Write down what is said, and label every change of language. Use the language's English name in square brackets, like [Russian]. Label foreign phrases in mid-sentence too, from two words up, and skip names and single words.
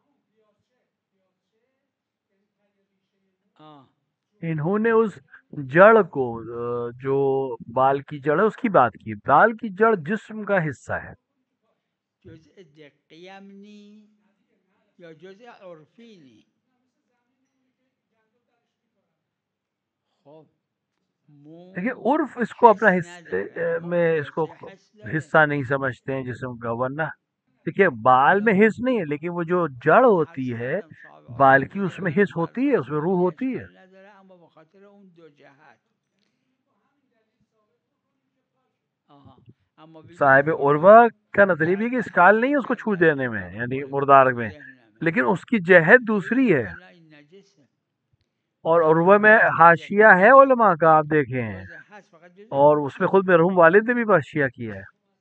[Urdu] انہوں نے اس جڑ کو جو بال کی جڑ ہے اس کی بات کی. بال کی جڑ جسم کا حصہ ہے. [Persian] جزء دقی هم نی یا جزء عرفی نی. خب [Urdu] دیکھیے عرف اس کو اپنا حصہ میں اس کو حصہ نہیں سمجھتے ہیں جسم کا، ورنہ دیکھیے بال میں حص نہیں ہے لیکن وہ جو جڑ ہوتی ہے بال کی اس میں حص ہوتی ہے، اس میں روح ہوتی ہے. [Persian] اما بخاطر اون دو جهت. [Urdu] صاحب عروہ کا نظریہ بھی ہے کہ اسکال نہیں ہے اس کو چھو دینے میں یعنی مردار میں، لیکن اس کی جہت دوسری ہے. اور عروہ میں حاشیہ ہے علماء کا آپ دیکھیں ہیں، اور اس میں خود مرحوم والد نے بھی حاشیہ کیا ہے.